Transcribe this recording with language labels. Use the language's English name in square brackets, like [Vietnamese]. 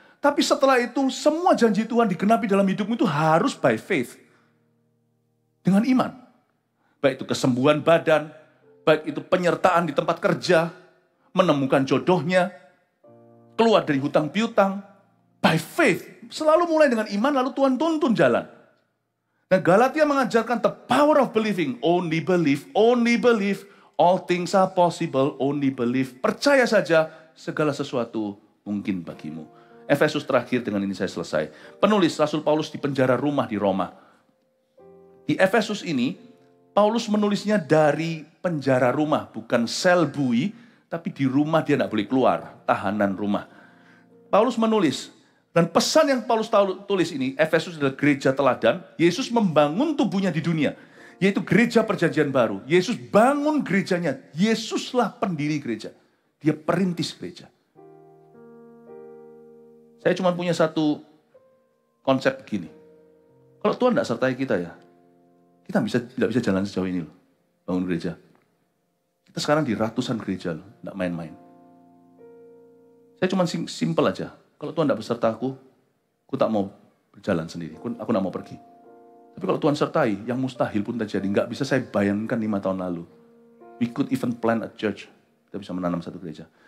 [Indonesian] Tapi setelah itu, semua janji Tuhan digenapi dalam hidupmu itu harus [English] by faith. [Indonesian] Dengan iman. Baik itu kesembuhan badan, baik itu penyertaan di tempat kerja, menemukan jodohnya, keluar dari hutang piutang, [English] by faith. [Indonesian] Selalu mulai dengan iman, lalu Tuhan tuntun jalan. Nah, Galatia mengajarkan [English] the power of believing. Only believe, all things are possible, only believe. [Indonesian] Percaya saja, segala sesuatu mungkin bagimu. Efesus terakhir, dengan ini saya selesai. Penulis Rasul Paulus di penjara rumah di Roma. Di Efesus ini, Paulus menulisnya dari penjara rumah, bukan sel bui, tapi di rumah dia tidak boleh keluar, tahanan rumah. Paulus menulis, dan pesan yang Paulus tulis ini, Efesus adalah gereja teladan, Yesus membangun tubuhnya di dunia, yaitu gereja perjanjian baru. Yesus bangun gerejanya, Yesuslah pendiri gereja, dia perintis gereja. Saya cuma punya satu konsep begini, kalau Tuhan tidak sertai kita ya, kita tidak bisa jalan sejauh ini loh, bangun gereja. Kita sekarang di ratusan gereja loh, tidak main-main. Saya cuma simpel aja, kalau Tuhan tidak beserta aku tak mau berjalan sendiri, aku tidak mau pergi. Tapi kalau Tuhan sertai, yang mustahil pun terjadi. Nggak bisa saya bayangkan 5 tahun lalu. [English] We could even plant a church, [Indonesian] kita bisa menanam satu gereja.